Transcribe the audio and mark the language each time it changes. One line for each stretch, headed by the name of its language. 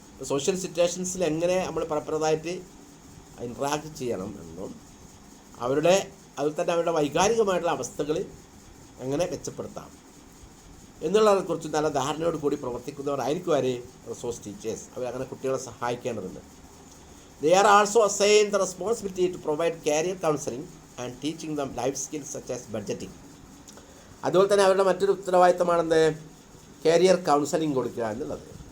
Malayalam: Social സിറ്റുവേഷൻസിൽ എങ്ങനെ നമ്മൾ ഫലപ്രദമായിട്ട് interact ചെയ്യണം എന്നും അതുപോലെ തന്നെ അവരുടെ വൈകാരികമായിട്ടുള്ള അവസ്ഥകൾ എങ്ങനെ മെച്ചപ്പെടുത്താം എന്നുള്ളതിനെക്കുറിച്ച് നല്ല ധാരണയോട് കൂടി പ്രവർത്തിക്കുന്നവരായിരിക്കും ആര്? Resource teachers. അവരങ്ങനെ കുട്ടികളെ സഹായിക്കേണ്ടതുണ്ട്.
English: They are also assigned the responsibility to provide career counseling and teaching them life skills such as budgeting.
Malayalam: അതുപോലെ തന്നെ അവരുടെ മറ്റൊരു ഉത്തരവാദിത്തമാണെന്ത്? കരിയർ കൗൺസിലിംഗ് കൊടുക്കുക എന്നുള്ളത്.